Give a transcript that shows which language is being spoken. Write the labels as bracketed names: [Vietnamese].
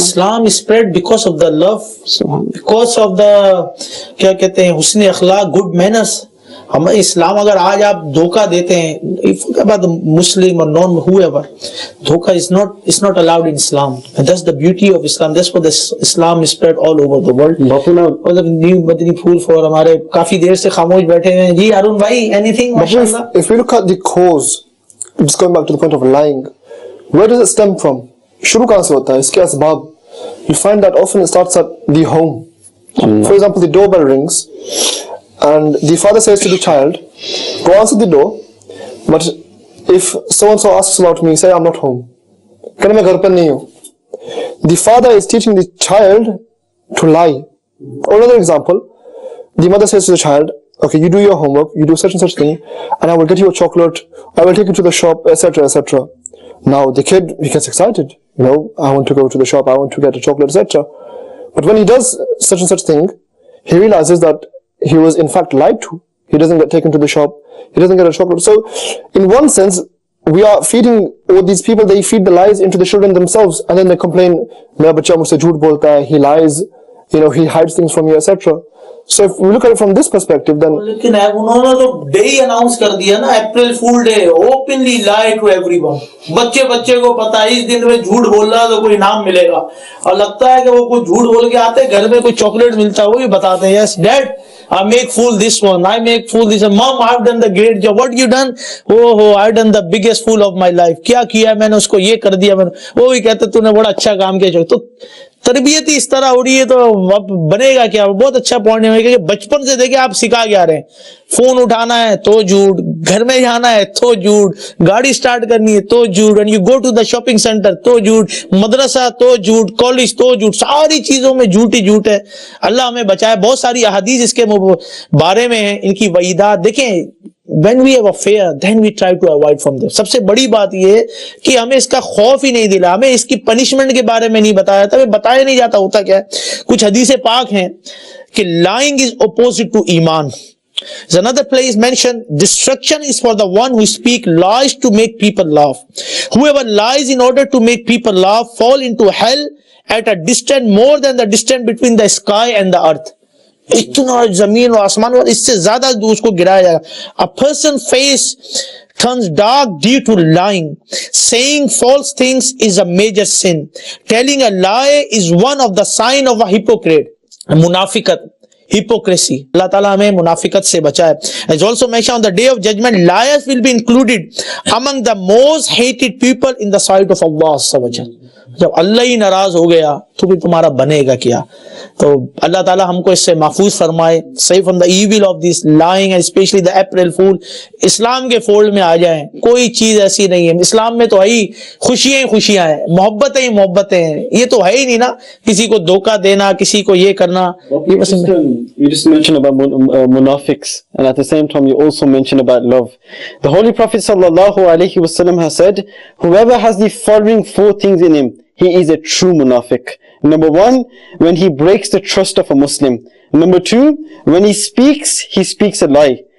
[English] Islam is spread because of the love, because of the, [Hindi] क्या कहते हैं, हुस्न अखलाक, [English] good manners. [Hindi] हम इस्लाम अगर आज आप धोखा देते हैं, [English] about Muslim or non whoever, धोखा is not allowed in Islam. And that's the beauty of Islam. That's what Islam is spread all over the world. [Hindi] मतलब न्यू मदनी फूल फॉर हमारे काफी देर से खामोश बैठे हैं जी. अरुण भाई, anything? [English] If we look at the cause, just going back to the point of lying, where does it stem from? [Hindi] शुरू कहाँ से होता है? इसके असबाब. [English] You find that often it starts at the home. For example, the doorbell rings and the father says to the child, go answer the door, but if so-and-so asks about me, say I'm not home. [Hindi] कहने मैं घर पर नहीं हूँ. [English] The father is teaching the child to lie. Or another example, the mother says to the child, okay, you do your homework, you do such and such thing, and I will get you a chocolate, I will take you to the shop, etc., etc. Now the kid, he gets excited, I want to go to the shop, I want to get a chocolate, etc. But when he does such and such thing, he realizes that he was in fact lied to. He doesn't get taken to the shop, he doesn't get a chocolate. So, in one sense, we are feeding, all these people, they feed the lies into the children themselves, and then they complain, [Hindi] "Mera bachcha mujhse jhoot bolta hai, [English] he lies, he hides things from you, etc." So if we look at it from this perspective, then [Hindi] लेकिन उन्होंने तो day ही announce कर दिया ना, अप्रैल full day, [English] Openly lie to everyone. [Hindi] बच्चे को पता है इस दिन में झूठ बोल रहा तो कोई इनाम मिलेगा, और लगता है कि वो कोई झूठ बोल के आते घर में कोई चॉकलेट मिलता है, वो भी बताते हैं, [English] yes dad I make fool this one, [Hindi] I make fool this one. [English] Mom, I've done the great job. What you done? Oh, I've done the biggest fool of my life. [Hindi] क्या किया मैंने, उसको ये कर दिया मैंने. वो भी कहते तूने बड़ा अच्छा काम किया. तो तरबियत ही इस तरह हो रही है तो अब बनेगा क्या। बहुत अच्छा पॉइंट है कि बचपन से देखिए आप सिखा क्या रहे हैं, फोन उठाना है तो झूठ, घर में जाना है तो झूठ, गाड़ी स्टार्ट करनी है तो झूठ, [English] and you go to the shopping centre [Hindi] तो झूठ, मदरसा तो झूठ, कॉलेज तो झूठ, सारी चीजों में झूठ ही झूठ है। अल्लाह हमें बचाए। बहुत सारी अहादीस इसके बारे में है, इनकी वईदात देखें। [English] When we have a fear, then we try to avoid from them. [Hindi] सबसे बड़ी बात यह है कि हमें इसका खौफ ही नहीं दिला, हमें इसकी पनिशमेंट के बारे में नहीं बताया था, हमें बताया नहीं जाता। होता क्या है, कुछ हदीसें पाक हैं कि [English] lying is opposite to [Hindi] Iman. [English] There's another place mentioned, destruction is for the one who speak lies to make people laugh. Whoever lies in order to make people laugh fall into hell at a distance more than the distance between the sky and the earth. [Hindi] इतना जमीन और आसमान और इससे ज्यादा उसको गिराया जाएगा। [English] A person face turns dark due to lying. Saying false things is a major sin. Telling a lie is one of the sign of a hypocrite. [Hindi] मुनाफिकत, hypocrisy. Allah Ta'ala हमें मुनाफिकत से बचाए। [English] As also mentioned, on the day of judgment, liars will be included among the most hated people in the sight of Allah Subhanahu wa Ta'ala. [Hindi] जब अल्लाह ही नाराज हो गया तो फिर तुम्हारा बनेगा क्या। तो अल्लाह ताला हमको इससे महफूज फरमाए, [English] Safe from the evil of this lying and specially the April fool. [Hindi] इस्लाम के फोल्ड में आ जाएं, कोई चीज ऐसी नहीं है। इस्लाम में तो है ही खुशियां खुशियां हैं, मोहब्बतें ही मोहब्बतें हैं। ये तो है ही नहीं ना किसी को धोखा देना, किसी को ये करना। [English] You just mentioned about munafiqs, and at the same time you also mentioned about love. The Holy Prophet sallallahu alaihi wasallam has said, whoever has the following four things in him, he is a true munafiq. Number one, when he breaks the trust of a Muslim. Number two, when he speaks a lie.